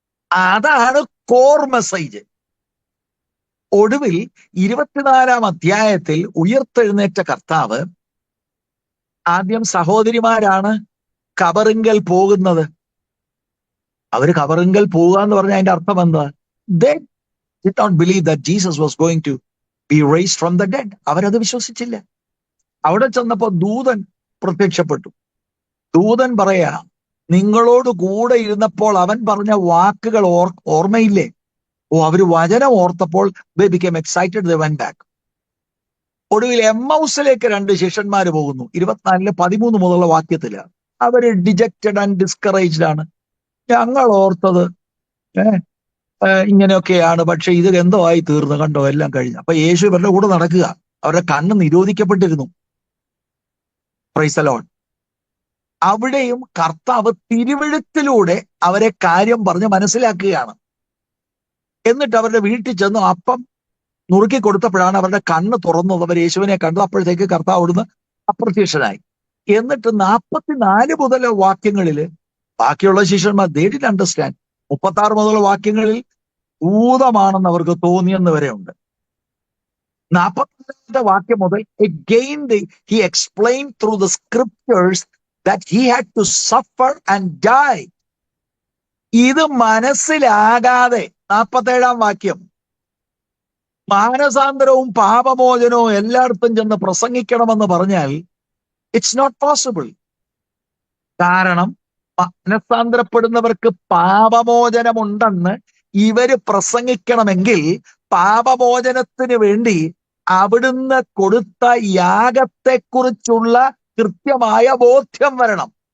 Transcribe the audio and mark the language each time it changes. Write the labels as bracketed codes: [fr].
[ml] അതാണ് core message. ഒടുവിൽ 24-ാം അധ്യായത്തിൽ ഉയർത്തെഴുന്നേറ്റ കർത്താവ് ആദ്യം സഹോദരിമാരാണ് കബറിങ്കൽ പോകുന്നത്. അവര് കബറിങ്കൽ പോകുക എന്ന് പറഞ്ഞാൽ അതിന്റെ അർത്ഥം എന്താ? [en] They did not believe that Jesus was going to be raised from the dead. [ml] അവരത് വിശ്വസിച്ചില്ല. അവിടെ ചെന്നപ്പോ ദൂതൻ പ്രത്യക്ഷപ്പെട്ടു. ദൂതൻ പറയാ, നിങ്ങളോട് കൂടെ ഇരുന്നപ്പോൾ അവൻ പറഞ്ഞ വാക്കുകൾ ഓർമ്മയില്ലേ? അവര് വചനം ഓർത്തപ്പോൾ [en] they became excited, they went back. [ml] ഒടുവിൽ എമ്മൗസിലേക്ക് 2 ശിഷ്യന്മാര് പോകുന്നു. 24-13 മുതലുള്ള വാക്യത്തില് അവര് [en] dejected and discouraged [ml] ആണ്. ഞങ്ങൾ ഓർത്തത് ഇങ്ങനെയൊക്കെയാണ്, പക്ഷെ ഇത് എന്തോ ആയി തീർന്നു, കണ്ടോ, എല്ലാം കഴിഞ്ഞു. അപ്പൊ യേശു ഇവരുടെ കൂടെ നടക്കുക. അവരുടെ കണ്ണ് നിരോധിക്കപ്പെട്ടിരുന്നു. [en] Praise the lord. [ml] അവിടെയും കർത്താവ് തിരുവെഴുത്തിലൂടെ അവരെ കാര്യം പറഞ്ഞ് മനസ്സിലാക്കുകയാണ്. എന്നിട്ട് അവരുടെ വീട്ടിൽ ചെന്ന് അപ്പം നുറുക്കി കൊടുത്തപ്പോഴാണ് അവരുടെ കണ്ണ് തുറന്നത്. അവർ യേശുവിനെ കണ്ടത്. അപ്പോഴത്തേക്ക് കർത്താവ് അവിടുന്ന് അപ്രത്യക്ഷനായി. എന്നിട്ട് 44 മുതലുള്ള വാക്യങ്ങളില് ബാക്കിയുള്ള ശിഷ്യന്മാർ [en] they didn't understand. [ml] 36 മുതലുള്ള വാക്യങ്ങളിൽ ഭൂതമാണെന്ന് അവർക്ക് തോന്നിയെന്ന് വരെ ഉണ്ട്. 44-ാമത്തെ വാക്യം മുതൽ [en] again he explained through the scriptures that he had to suffer and die. [ml] ഇത് മനസ്സിലാകാതെ 47-ാം വാക്യം, മാനസാന്തരവും പാപമോചനവും എല്ലായിടത്തും ചെന്ന് പ്രസംഗിക്കണമെന്ന് പറഞ്ഞാൽ [en] It's not possible. [ml] കാരണം മനസാന്തരപ്പെടുന്നവർക്ക് പാപമോചനമുണ്ടെന്ന് ഇവര് പ്രസംഗിക്കണമെങ്കിൽ പാപമോചനത്തിന് വേണ്ടി അവിടുന്ന് കൊടുത്ത യാഗത്തെക്കുറിച്ചുള്ള കൃത്യമായ ബോധ്യം വരണം.